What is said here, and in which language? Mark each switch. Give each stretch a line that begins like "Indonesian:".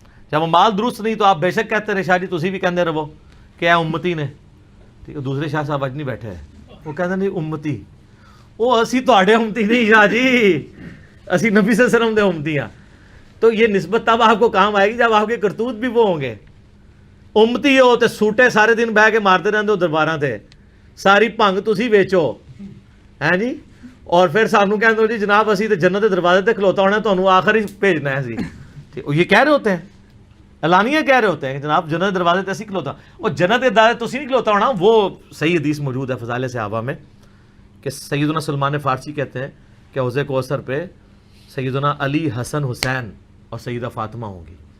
Urdu: جب اعمال درست نہیں تو آپ بے شک کہتے رہے شاہ جی
Punjabi: تسی بھی کہندے رہو کہ اے امتی نے.
Urdu: ٹھیک ہے، دوسرے شاہ صاحب اج نہیں بیٹھے ہیں، وہ کہتے نہیں امتی،
Punjabi: وہ اسی تواڈے امتی نہیں شاہ جی، اسی نبی صلی اللہ علیہ وسلم دے امتی ہیں.
Urdu: تو یہ نسبت تب آپ کو کام آئے گی جب آپ کے کرتوت بھی وہ ہوں گے.
Punjabi: امتی ہو تے سوٹے سارے دن بہ کے مارتے رہندے ہو درباراں تے، ساری بھنگ تسی ویچو ہیں جی، اور پھر سانوں کہندے ہو جی جناب اسی تے جنت دے دروازے تے کھلوتا ہونا، تانوں آخر ہی بھیجنا ہے اسی.
Urdu: یہ کہہ رہے ہوتے ہیں، اعلانیہ کہہ رہے ہوتے ہیں کہ
Punjabi: جناب جنت دے دروازے تے اسی کھلوتا، اور جنت دے دروازے تسی نہیں کھلوتا ہونا.
Urdu: وہ صحیح حدیث موجود ہے فضائل صحابہ میں کہ سیدنا سلمان فارسی کہتے ہیں کہ حوض کوثر پہ سیدنا علی، حسن، حسین اور سیدہ فاطمہ ہوں گی.